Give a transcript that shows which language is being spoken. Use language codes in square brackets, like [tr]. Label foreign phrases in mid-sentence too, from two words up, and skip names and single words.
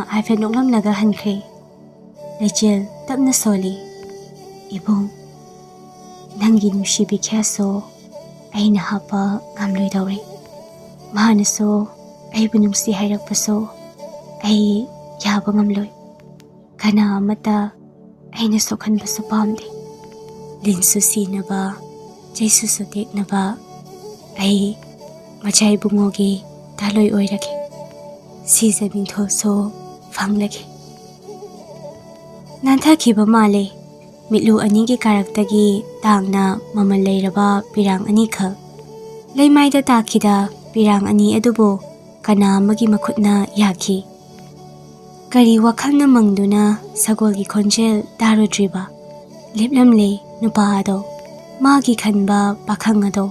[mni] haifet noklamlaga hankre leichil tapna soli ibong nangi nungsibi kyaso aina hapa ngamloi daure mahanaso ai bunungsi hairakpaso ai yaba ngamloi kana amata aina sokhanbasu pamde linsu sinaba jaisu teknaba ai machai bungogi taloi oirake sizamin thoso fanglake nanthakiba male mitlu ani ki karaktagi tangna mamal leiraba pirang ani kha Leimaida takida pirang ani adubo kana amagi makhutna yaki. Kari wakhalna mangduna sagolgi khonjel darudriba. Leplamle nupa ado magi khanba pakhang ado.